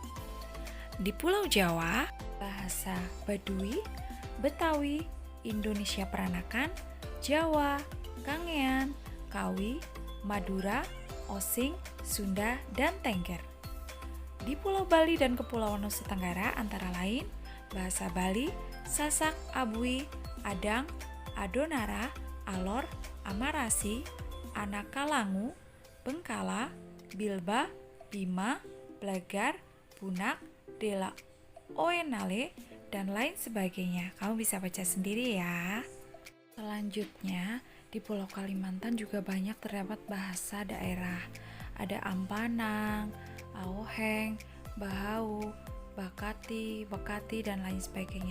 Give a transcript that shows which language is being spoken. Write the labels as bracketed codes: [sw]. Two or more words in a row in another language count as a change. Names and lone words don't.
[id] Di Pulau Jawa, bahasa Baduy, Betawi, Indonesia Peranakan, Jawa, Kangean, Kawi, Madura, Osing, Sunda, dan Tengger. Di Pulau Bali dan Kepulauan Nusa Tenggara antara lain bahasa Bali, Sasak, Abui, Adang, Adonara, Alor, Amarasi, Anakalangu, Bengkala, Bilba, Bima, Blagar, Punak, Dela, Oenale, dan lain sebagainya. Kamu bisa baca sendiri ya. Selanjutnya, di Pulau Kalimantan juga banyak terdapat bahasa daerah. Ada Ampanang, Aoheng, Bahau, Bakati, dan lain sebagainya.